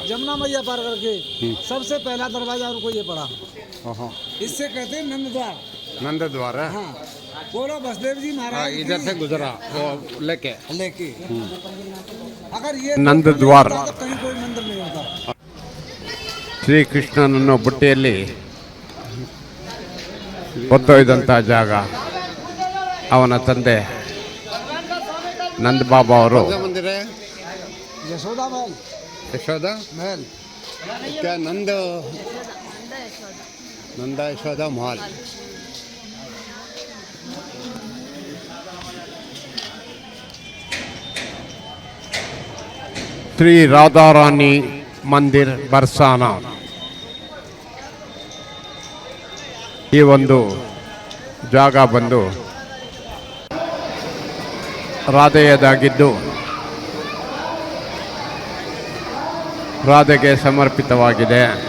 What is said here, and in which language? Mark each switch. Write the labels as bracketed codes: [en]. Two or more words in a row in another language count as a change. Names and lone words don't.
[hi] जमुना मैया पार करके सबसे पहला दरवाजा उनको ये पड़ा। हाँ इससे कहते हैं नंद द्वार। नंद द्वार है हाँ बोलो बसदेव जी हाँ, महाराज इधर से गुजरा वो लेके लेके अगर ये नंद द्वार। तो कहीं कोई मंदिर नहीं होता। [kn] ಶ್ರೀಕೃಷ್ಣನನ್ನು ಬುಟ್ಟಿಯಲ್ಲಿ ಹೊತ್ತೊಯ್ದಂಥ ಜಾಗ. ಅವನ ತಂದೆ ನಂದ ಬಾಬಾ ಅವರು ಮಂದಿರ [hi] यशोदा महल ಯಶೋದ महल क्या नंद नंदा यशोदा महल. श्री राधा रानी मंदिर बरसाना. [kn] ಈ ಒಂದು ಜಾಗ ಬಂದು ರಾಧೆಯದಾಗಿದ್ದು ರಾಧೆಗೆ ಸಮರ್ಪಿತವಾಗಿದೆ.